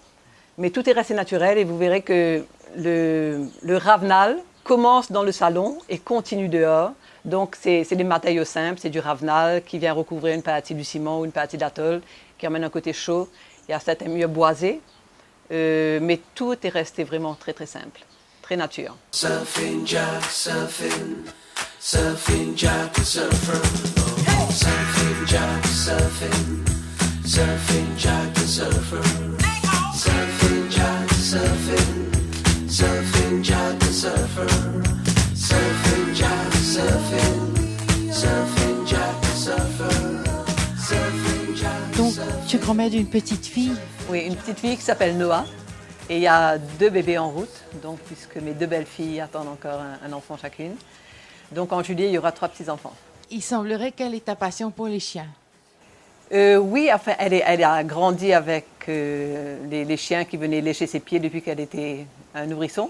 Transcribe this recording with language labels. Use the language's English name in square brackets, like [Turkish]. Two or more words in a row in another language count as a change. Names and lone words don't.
[French] Mais tout est resté naturel et vous verrez que le ravenal commence dans le salon et continue dehors. Donc c'est des matériaux simples, c'est du ravenal qui vient recouvrir une partie du ciment ou une partie de la tôle, qui amène un côté chaud. Il y a certains murs boisés, mais tout est resté vraiment très très simple, très nature. [English] Surfing Jack, surfing, surfing Jack the surfer. Oh, surfing Jack, surfing, surfing Jack the surfer. Surfing Jack, surfing, surfing Jack the surfer. Surfing Jack, surfing, surfing Jack the surfer. Surfing Jack. [French] Donc, tu es grand-mère d'une petite fille. Oui, une petite fille qui s'appelle Noah. Et il y a 2 bébés en route, donc, puisque mes 2 belles filles attendent encore un enfant chacune. Donc en juillet, il y aura 3 petits-enfants. Il semblerait qu'elle ait ta passion pour les chiens. Oui, enfin, elle a grandi avec les chiens qui venaient lécher ses pieds depuis qu'elle était un nourrisson.